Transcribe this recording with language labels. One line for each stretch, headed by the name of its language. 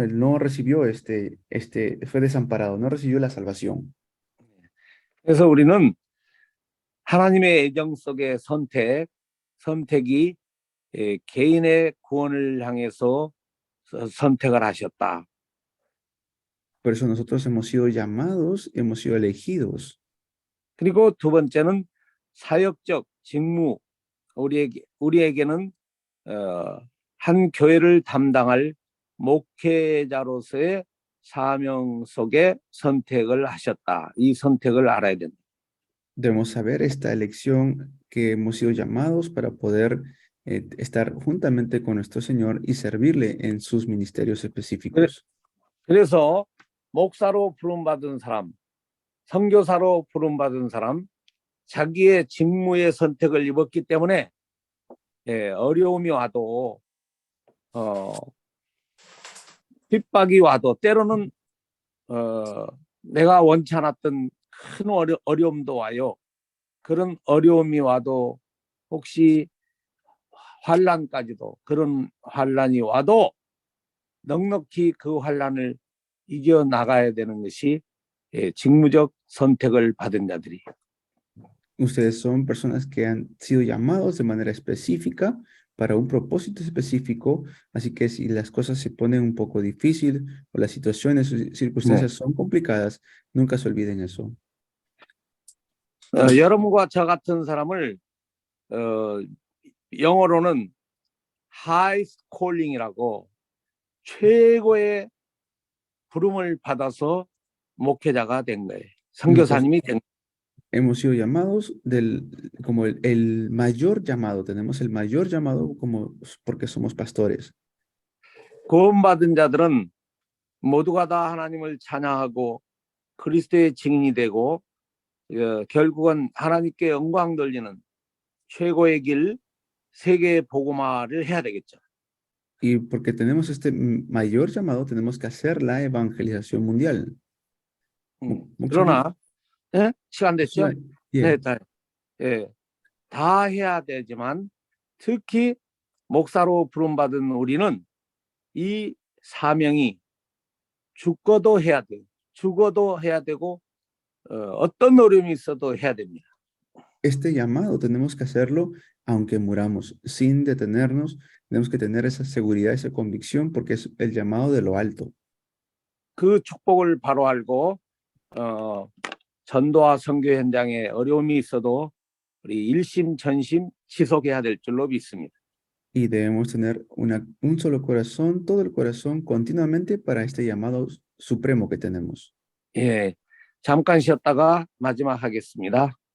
Spanish: Él no recibió fue desamparado, no recibió la salvación.
Korean: 그래서 우리는 하나님의 애정 속의 선택이 개인의 구원을 향해서 선택을 하셨다.
Spanish: Por eso nosotros hemos sido llamados, hemos sido elegidos.
Korean: 그리고 두 번째는 사역적 직무, 우리에게는 한 교회를 담당할 목회자로서의 사명 속에 선택을 하셨다. 이 선택을 알아야 된다.
Spanish: Debemos saber esta elección que hemos sido llamados para poder estar juntamente con nuestro Señor y servirle en sus ministerios específicos.
Korean: 그래서 목사로 부름받은 사람, 선교사로 부름받은 사람, 자기의 직무의 선택을 입었기 때문에 어려움이 와도 핍박이 와도 때로는 내가 원치 않았던 큰 어려움도 와요. 그런 어려움이 와도 혹시 환난까지도 그런 환난이 와도 넉넉히 그 환난을 이겨 나가야 되는 것이 직무적 선택을 받은 자들이에요.
Spanish: Ustedes son personas que han sido llamados de manera específica para un propósito específico, así que si las cosas se ponen un poco difícil o las situaciones o circunstancias son complicadas, nunca se olviden eso.
Korean: 여러분과 저 같은 사람을 영어로는
English: highest calling
Korean: 이라고 최고의 부름을 받아서 목회자가 된 거예요. 선교사님이 된 거예요.
Spanish: Hemos sido llamados como el mayor llamado. Tenemos el mayor llamado porque somos pastores.
Korean: 구원받은 자들은 모두가 다 하나님을 찬양하고 그리스도의 증인이 되고 결국은 하나님께 영광 돌리는 최고의 길 세계 복음화를 해야 되겠죠.
Spanish: Y porque tenemos este mayor llamado, tenemos que hacer la evangelización mundial.
Korean: 그러나 시간 됐죠?
English: Yeah.
Korean: 네, 다 해야 되지만 특히 목사로 부름받은 우리는 이 사명이 죽어도 해야 돼요. 죽어도 해야 되고 어떤 어려움이 있어도 해야 됩니다.
Spanish: Este llamado tenemos que hacerlo aunque muramos, sin detenernos. Tenemos que tener esa seguridad, esa convicción, porque es el llamado de lo alto.
Korean: 그 축복을 바로 알고 전도와 선교 현장에 어려움이 있어도 우리 일심전심 지속해야 될 줄로 믿습니다.
Spanish: Y debemos tener un solo corazón, todo el corazón, continuamente para este llamado supremo que tenemos.
Korean: 예, 잠깐 쉬었다가 마지막 하겠습니다.